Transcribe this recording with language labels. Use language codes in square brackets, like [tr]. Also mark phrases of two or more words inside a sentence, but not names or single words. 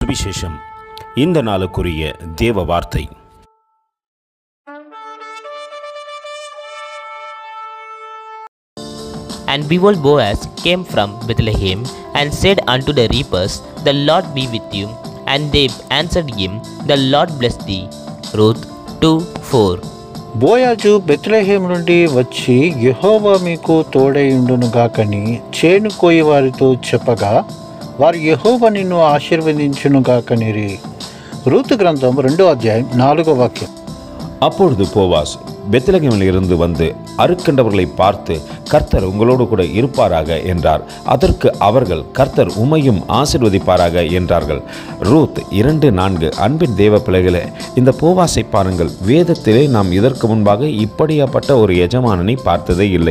[ta] சுவிசேஷம். இந்த நாளுக்குரிய தேவ வார்த்தை. [en] And behold, Boaz came from Bethlehem, and said unto the reapers, The Lord be with you. And they answered him, The Lord bless thee. Ruth 2:4. [te] బోయాజు బెత్లెహేము నుండి వచ్చి, యెహోవా మీకు తోడైయుండునుగాకని చేను కోయి వారితో చెప్పగా, వారు యెహోవా నిన్ను ఆశీర్వదించునుగాకనిరి. రూతు గ్రంథం 2:4. [ta] அப்பொழுது போவாஸ் பெத்லகேமில் இருந்து வந்து அறுக்கின்றவர்களை பார்த்து, கர்த்தர் உங்களோடு கூட இருப்பாராக என்றார். அதற்கு அவர்கள், கர்த்தர் உம்மையும் ஆசீர்வதிப்பாராக என்றார்கள். ரூத் 2:4. அன்பின் தேவ பிள்ளைகளே, இந்த போவாசை பாருங்கள். வேதத்திலே நாம் இதற்கு முன்பாக இப்படியாப்பட்ட ஒரு எஜமானனை பார்த்ததே இல்லை.